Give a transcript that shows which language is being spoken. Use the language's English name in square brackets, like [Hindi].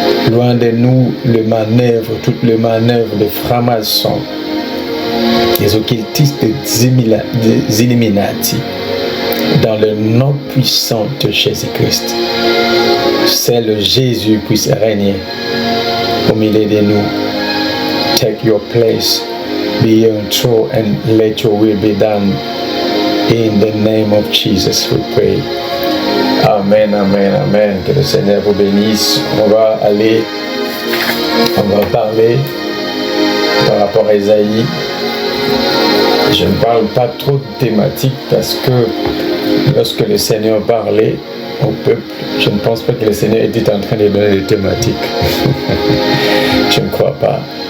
[French] Loin de nous, toutes les manœuvres de francs-maçons, des occultistes, des Illuminati, dans le nom puissant de Jésus-Christ. C'est le Jésus puisse régner au milieu de nous. [English] Take your place, be your throne, and let your will be done. In the name of Jesus we pray. Amen, amen, amen. [French] Que le Seigneur vous bénisse. On va parler par rapport à Ésaïe. Je ne parle pas trop de thématiques parce que lorsque le Seigneur parlait au peuple, je ne pense pas que le Seigneur était en train de donner des thématiques. Je ne crois pas.